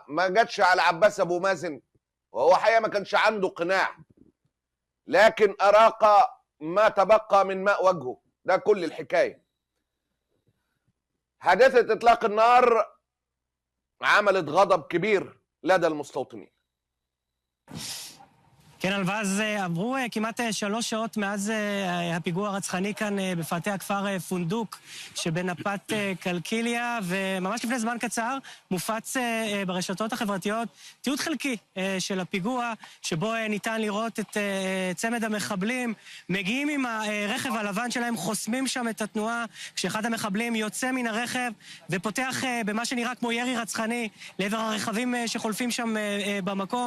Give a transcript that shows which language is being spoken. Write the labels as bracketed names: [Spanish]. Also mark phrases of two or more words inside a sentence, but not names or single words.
[Arabic] ما جاتش على عباس أبو مازن، وهو حقيقة ما كانش عنده قناع، لكن أراق ما تبقى من ماء وجهه. ده كل الحكاية. حادثة إطلاق النار عملت غضب كبير لدى المستوطنين. [Hebrew] כן, ואז עברו כמעט 3 שעות מאז הפיגוע הרצחני כאן בפאתי הכפר פונדוק שבנפת קלקיליה, וממש לפני זמן קצר מופץ ברשתות החברתיות תיעוד חלקי של הפיגוע, שבו ניתן לראות את צמד המחבלים מגיעים עם הרכב הלבן שלהם, חוסמים שם את התנועה, כשאחד המחבלים יוצא מן הרכב ופותח במה שנראה כמו ירי רצחני לעבר הרכבים שחולפים שם במקום.